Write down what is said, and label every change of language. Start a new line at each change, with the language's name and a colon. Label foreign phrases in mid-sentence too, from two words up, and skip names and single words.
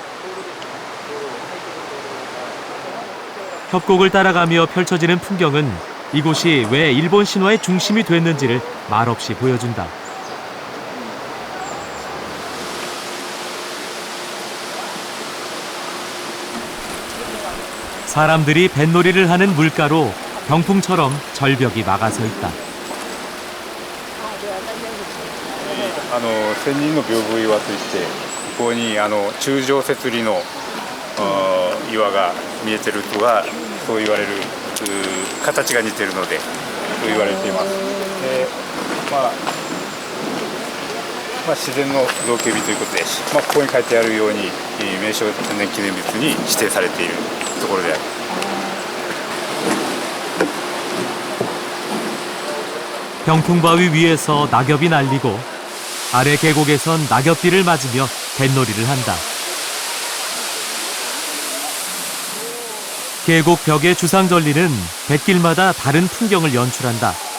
Korean: 협곡을 따라가며 펼쳐지는 풍경은 이곳이 왜 일본 신화의 중심이 됐는지를 말없이 보여준다. 사람들이 뱃놀이를 하는 물가로 병풍처럼 절벽이 막아서 있다.
Japanese: 千人の屏風岩といってここに柱状節理の岩が見えてるとはそう言われる形が似てるのでそう言われています。で自然の造形美ということで、ここに書いてあるように名勝天然記念物に指定されているところであります。
Korean: 병풍바위 위에서 낙엽이 날리고 아래 계곡에선 낙엽비를 맞으며 뱃놀이를 한다. 계곡 벽의 주상절리는 뱃길마다 다른 풍경을 연출한다.